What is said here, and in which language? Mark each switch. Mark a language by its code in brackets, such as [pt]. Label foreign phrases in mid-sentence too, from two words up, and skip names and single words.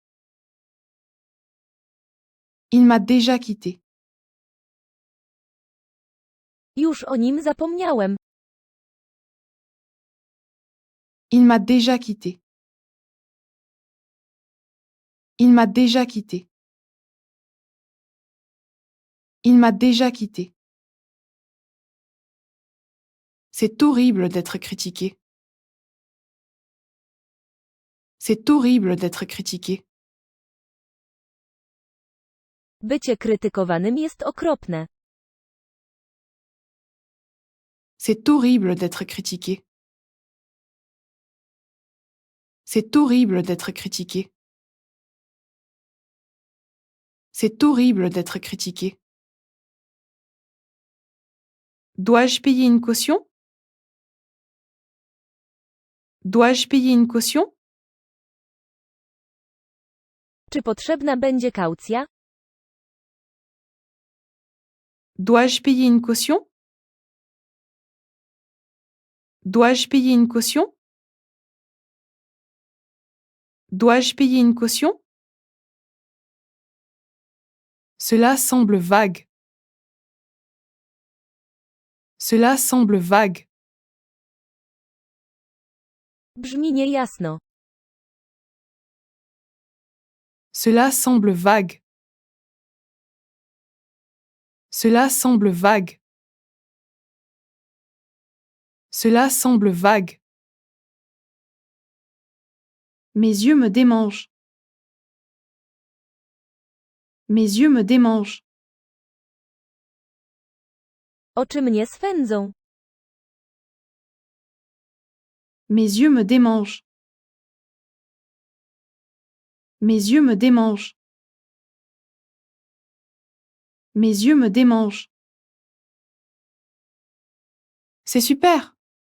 [fr] Il m'a déjà quitté. [pl] Już o nim zapomniałem. [fr] Il m'a déjà quitté. Il m'a déjà quitté. Il m'a déjà quitté. C'est horrible d'être critiqué. C'est horrible d'être critiqué. [pl] Bycie krytykowanym jest okropne. [fr] C'est horrible d'être critiqué. C'est horrible d'être critiqué. C'est horrible d'être critiqué. Dois-je payer une caution? Dois-je payer une caution? [pl] Czy potrzebna będzie kaucja? [fr] Dois-je payer une caution? Dois-je payer une caution? Dois-je payer une caution? Cela semble vague. Cela semble vague. [pl] Brzmi niejasno. [fr] Cela semble vague. Cela semble vague. Cela semble vague. Mes yeux me démangent. Mes yeux me démangent. [pl] Oczy mnie swędzą. [fr] Mes yeux me démangent. Mes yeux me démangent. Mes yeux me démangent. C'est super.